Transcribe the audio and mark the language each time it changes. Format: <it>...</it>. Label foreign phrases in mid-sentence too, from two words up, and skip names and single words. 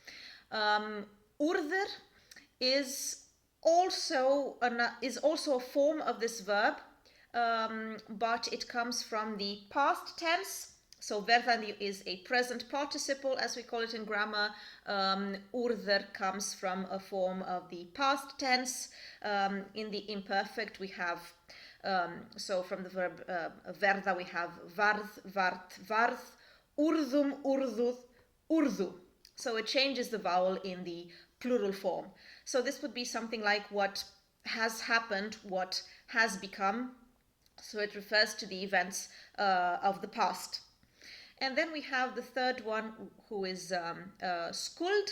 <en>Urður is also a form of this verb, but it comes from the past tense. So Verdandi is a present participle, as we call it in grammar. Urður comes from a form of the past tense. In the imperfect we have, so from the verb verða we have</en> <is>varð, vart, varð, urðum, urðuð, urðu.</is> <en>So it changes the vowel in the plural form. So this would be something like what has happened, what has become. So it refers to the events of the past. And then we have the third one, who is Skuld.</en>